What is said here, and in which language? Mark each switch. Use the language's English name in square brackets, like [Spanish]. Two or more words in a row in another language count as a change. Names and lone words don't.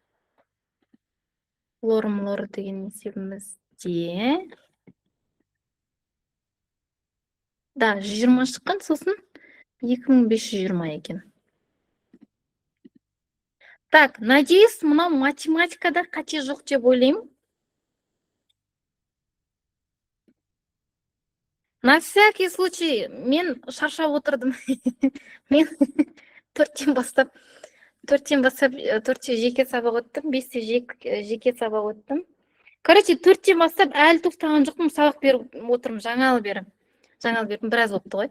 [Kazakh] Лор деген есебімізде. Да, 120 шыққан, сосын 2520 екен. [Russian] Так, надеюсь, [Kazakh] мынау математикада қате жоқ деп ойлаймын. [Russian] На всякий случай, [Kazakh] мен шаршап отырдым. Мен 4-тен бастап 4-те жеке сабақ өттім, 5-те жеке сабақ өттім. Короче, 4-тен бастап әлі тоқтаған жоқпын, сабақ беріп отырмын, жаңалы беріп, біраз болыпты ғой.